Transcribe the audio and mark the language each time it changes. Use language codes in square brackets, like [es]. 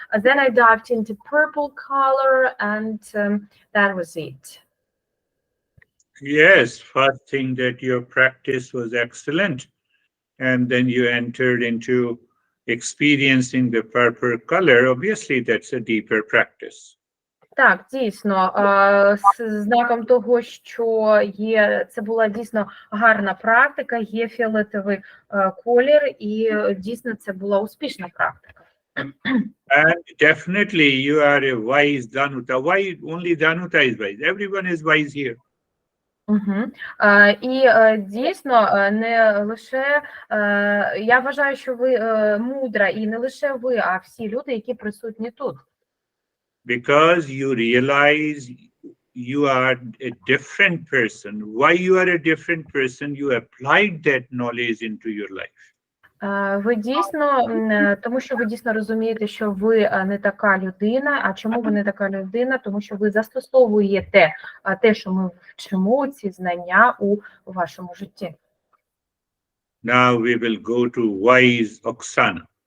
[en] Then I dived into purple color, and that was it. Yes, first thing that your practice was excellent, and then you entered into experiencing the purple color. Obviously, that's a deeper practice. [uk] Так, дійсно, знаком того, що це була дійсно гарна практика, є фіолетовий колір, і дійсно це була успішна практика. [en] And definitely you are a wise Danuta. Why only Danuta is wise? Everyone is wise here. Угу. [uk] І дійсно, не лише, я вважаю, що ви мудра, і не лише ви, а всі люди, які присутні тут. [en] Because you realize you are a different person. Why you are a different person? You applied that knowledge into your life. [uk] Ви дійсно, тому що ви дійсно розумієте, що ви не така людина. А чому ви не така людина? Тому що ви застосовуєте те, що ми вчимо, ці знання у вашому житті. [en] Now we will go to wise Oksana.